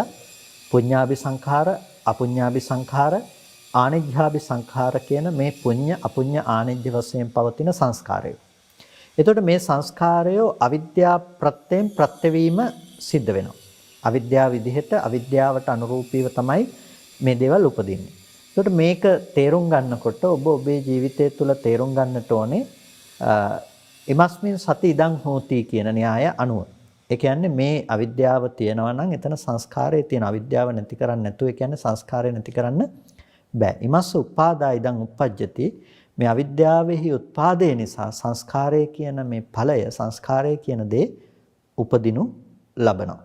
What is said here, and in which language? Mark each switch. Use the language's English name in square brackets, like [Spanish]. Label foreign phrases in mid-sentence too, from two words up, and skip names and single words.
[Pali] පුඤ්ඤාභි සංඛාර, අපුඤ්ඤාභි සංඛාර, ආනිජ්ජාභි සංඛාර [Sinhala] කියන මේ පුඤ්ඤ අපුඤ්ඤ ආනිජ්ජ වශයෙන් පවතින සංස්කාරය. එතකොට මේ සංස්කාරය අවිද්‍යා ප්‍රත්‍යයෙන් ප්‍රත්‍යවීම සිද්ධ වෙනවා. අවිද්‍යාව විදිහට අවිද්‍යාවට අනුරූපීව තමයි මේ දේවල් උපදින්නේ. එතකොට මේක තේරුම් ගන්නකොට ඔබ ඔබේ ජීවිතය තුළ තේරුම් ගන්නට ඕනේ [Pali] ඉමස්මින් සති ඉදං හෝති [Sinhala] කියන න්‍යාය අනුව. ඒ කියන්නේ මේ අවිද්‍යාව තියෙනවා නම් එතන සංස්කාරය තියෙන අවිද්‍යාව නැති කරන්නේ නැතුව ඒ කියන්නේ සංස්කාරය නැති කරන්න බෑ. [Pali] ඉමස්ස උපාදා ඉදං උප්පජ්ජති [Sinhala] මේ අවිද්‍යාවෙහි උත්පාදේ නිසා සංස්කාරය කියන මේ ඵලය සංස්කාරය කියන දේ උපදිනු ලබනවා.